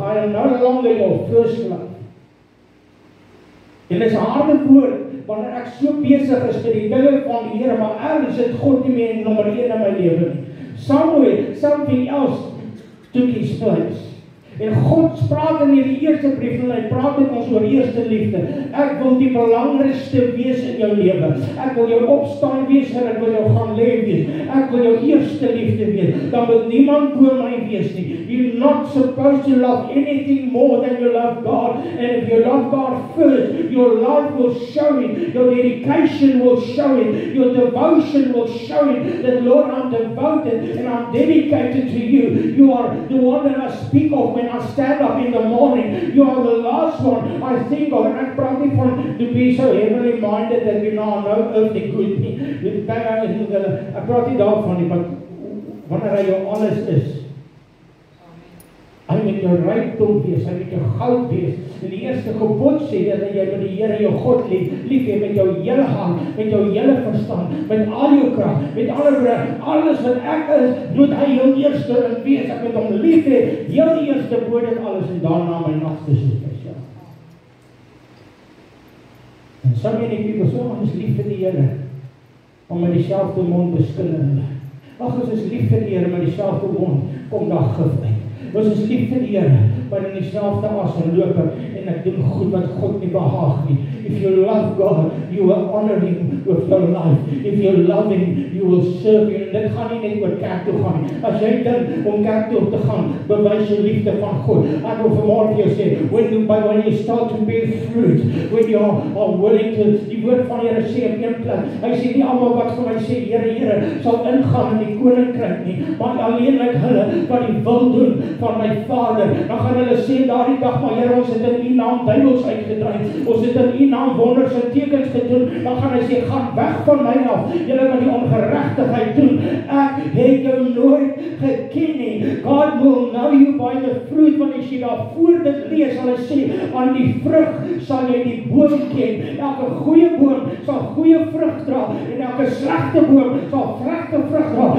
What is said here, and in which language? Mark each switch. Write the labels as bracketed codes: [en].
[en] I am no longer your first love. [af] En dit is 'n harde woord, wanneer ek so besig is met die dinge van die Here, maar ergens het God nie meer nommer 1 in my lewe nie. [en] Somewhere, something else took his place. [af] En God praat in die eerste brief, en hy praat met ons oor eerste liefde. Ek wil die belangrikste wees in jou lewe. Ek wil jou opstaan wees en ek wil jou gaan lê wees. Ek wil jou eerste liefde wees. Dan wil niemand bo my wees nie. [en] You're not supposed to love anything more than you love God. And if you love God first, your life will show it. Your dedication will show it. Your devotion will show it. That Lord, I'm devoted and I'm dedicated to you. You are the one that I speak of when I stand up in the morning. You are the last one I think of. And I probably want to be so heavenly minded that you know no earthly good. [af] Ek praat nie daarvan nie, maar wanneer hy jou alles is, hy met jou rykdom wees, hy met jou goud wees. En die eerste gebod sê dat jy met die Here jou God lief hê met jou hele hart, met jou hele verstand, met al jou krag, met alles wat ek is, moet hy heel eerste in wees. Ek moet hom lief hê, heel eerste bo dit alles en daarna my naaste soos myself. En [en] so many people [af] so ons lief vir die Here, om met dieselfde mond beskil hulle. Ag, ons is lief vir die Here, met dieselfde mond kom daar gif uit. Ons is lief vir die Here, maar in dieselfde asem loop en ek doen goed wat God nie behaag nie. [en] If you love God, you will honor Him with your life. If you love Him, you will serve Him. [af] En dit gaan nie net oor kerk toe gaan nie. As jy dink om kerk toe te gaan, bewys jou liefde van God. Ek wil vanmorgen vir jou sê, [en] when you start to bear fruit, when you are willing to, [af] die woord van die Here sê op een plek, hy sê nie almal wat vir my sê, Here, Here, sal ingaan in die koninkryk nie, maar alleenlik hulle wat die wil doen van my Vader. Dan gaan hulle sê daardie dag, maar Here, ons het in U naam duiwels uitgedryf. Ons het in U naam wonders en tekens gedoen. Dan gaan hy sê, gaan weg van my af, julle wat die ongeregtigheid doen. Ek het jou nooit geken nie. [en] God will know you by the fruit, [af] want as jy daar voor dit lees, sal hy sê, aan die vrug sal jy die boom ken. Elke goeie boom sal goeie vrug dra, en elke slegte boom sal slegte vrug dra.